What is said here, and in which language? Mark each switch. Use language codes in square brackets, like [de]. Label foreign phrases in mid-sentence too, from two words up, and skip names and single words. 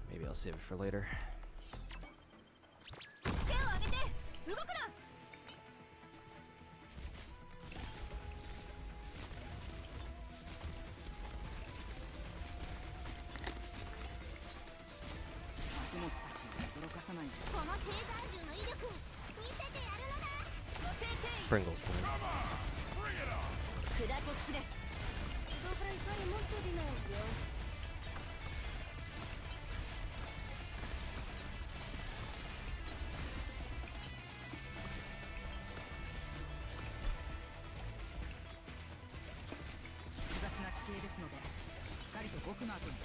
[en] I'll save it for later. [ja] 手を上げて動くな。作物たちを驚かさないで。このテーザー銃の威力見せてやるのだ。 [en] Pringles time. [ja] 砕け散れ。 [it] Dovrai fare molto di meglio. [ja] 複雑な地形ですので、しっかりと僕の後に。